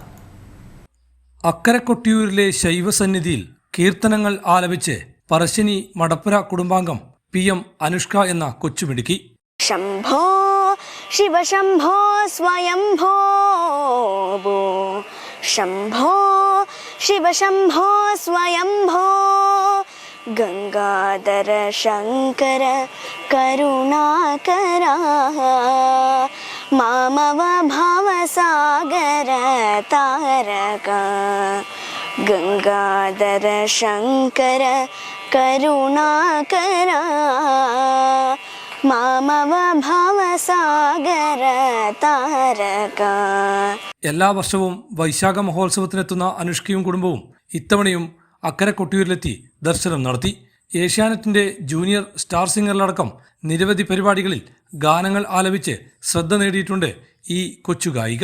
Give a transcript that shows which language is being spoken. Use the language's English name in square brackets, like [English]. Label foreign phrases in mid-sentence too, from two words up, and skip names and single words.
[Malayalam] അക്കരെ കൊട്ടിയൂരിലെ ശൈവസന്നിധിയിൽ കീർത്തനങ്ങൾ ആലപിച്ച് പറശ്ശിനി മടപ്പുര കുടുംബാംഗം PM അനുഷ്ക എന്ന കൊച്ചുമിടുക്കി. [Sanskrit] ശംഭോ ശിവശംഭോ സ്വയംഭോ ശംഭോ शिवशम्भो स्वयम्भो गंगाधर शंकर करुणाकरा मामव भवसागर तारका गंगाधर शंकर करुणाकरा മാമവ ഭവസാഗര താരക. [Malayalam] എല്ലാ വർഷവും വൈശാഖ മഹോത്സവത്തിനെത്തുന്ന അനുഷ്കയും കുടുംബവും ഇത്തവണയും അക്കരെ കൊട്ടിയൂരിലെത്തി ദർശനം നടത്തി. ഏഷ്യാനെറ്റിന്റെ ജൂനിയർ സ്റ്റാർ സിംഗറിലടക്കം നിരവധി പരിപാടികളിൽ ഗാനങ്ങൾ ആലപിച്ച് ശ്രദ്ധ നേടിയിട്ടുണ്ട് ഈ കൊച്ചു ഗായിക.